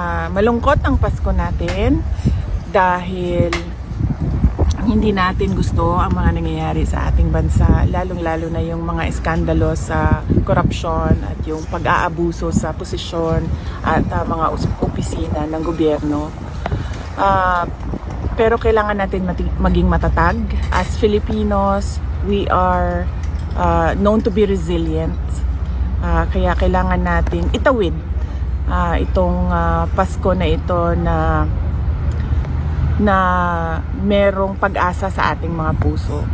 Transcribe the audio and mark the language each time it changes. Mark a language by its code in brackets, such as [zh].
[tl] Malungkot ang Pasko natin dahil hindi natin gusto ang mga nangyayari sa ating bansa, lalong-lalo na yung mga iskandalo sa korupsyon at yung pag-aabuso sa posisyon at mga opisina ng gobyerno. Pero kailangan natin maging matatag. [en] As Filipinos, we are known to be resilient. [tl] Kaya kailangan natin itawid itong Pasko na ito na merong pag-asa sa ating mga puso.